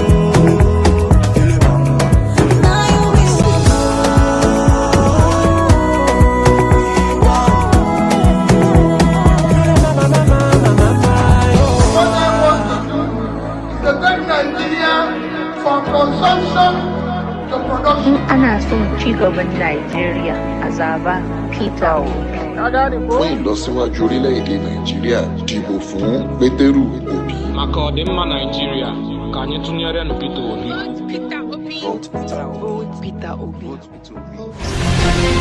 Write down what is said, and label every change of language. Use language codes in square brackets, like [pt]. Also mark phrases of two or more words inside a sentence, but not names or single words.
[en] Now you we want to. What I want to do is to take Nigeria from consumption to production. [ha] Ana son ci gaban Najeriya a zaba Peter Obi. [yo] fún ìlọsíwájú orílẹ̀-èdè nàìjíríà dìbò fún pétérù òbí. [ig] maka ọdịmma Naijiria ka anyị tụnyere Peter Obi. Peter Obi.